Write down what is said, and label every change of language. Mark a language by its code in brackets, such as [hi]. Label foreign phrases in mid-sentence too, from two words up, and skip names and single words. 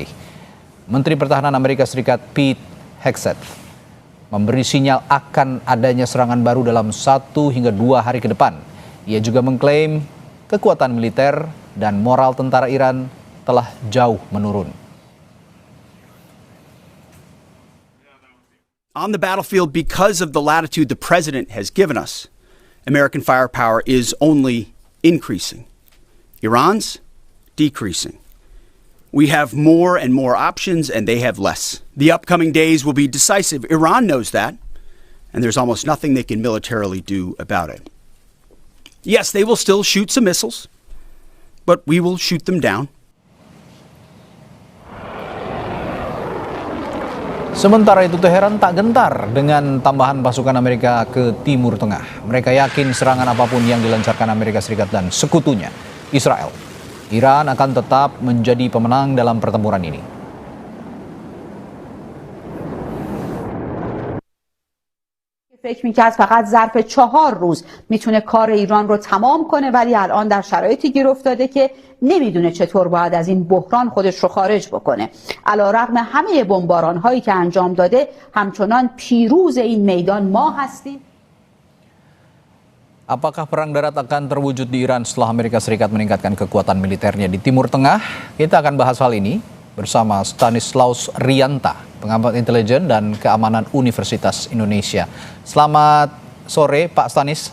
[id] Menteri Pertahanan Amerika Serikat Pete Hegseth memberi sinyal akan adanya serangan baru dalam 1 hingga 2 hari ke depan. Ia juga mengklaim kekuatan militer dan moral tentara Iran telah jauh menurun. [en] On the battlefield because of the latitude the president has given us American firepower is only increasing. Iran's decreasing. We have more and more options, and they have less. The upcoming days will be decisive. Iran knows that, and there's almost nothing they can militarily do about it. Yes, they will still shoot some missiles, but we will shoot them down. [id] Sementara itu Teheran tak gentar dengan tambahan pasukan Amerika ke Timur Tengah. Mereka yakin serangan apapun yang dilancarkan Amerika Serikat dan sekutunya, Israel, Iran akan tetap menjadi pemenang dalam pertempuran ini. [fa] فکر می‌کرد فقط ظرف 4 روز میتونه کار ایران رو تمام کنه، ولی الان در شرایطی گیر افتاده که نمیدونه چطور باید از این بحران خودش رو خارج بکنه. علیرغم همه بمباران‌هایی که انجام داده، همچنان پیروز این میدان ما هستیم. [id] Apakah perang darat akan terwujud di Iran setelah Amerika Serikat meningkatkan kekuatan militernya di Timur Tengah? Kita akan bahas hal ini bersama Stanislaus Rianta, pengamat intelijen dan keamanan Universitas Indonesia. Selamat sore Pak Stanis.